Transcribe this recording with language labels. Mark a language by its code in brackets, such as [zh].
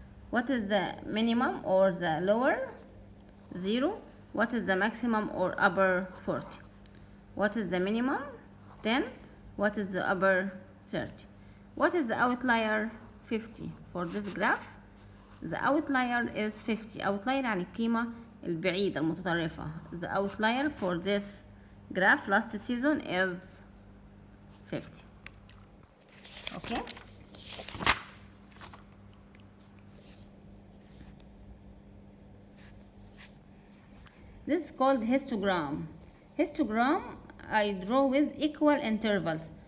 [en] What is the minimum or the lower? 0. What is the maximum or upper? 40. What is the minimum? 10. What is the upper? 30. What is the outlier? 50. For this graph, the outlier is 50. [ar] Outlier يعني القيمة البعيدة المتطرفة. [en] The outlier for this graph last season is 50. Okay. This is called histogram. Histogram I draw with equal intervals.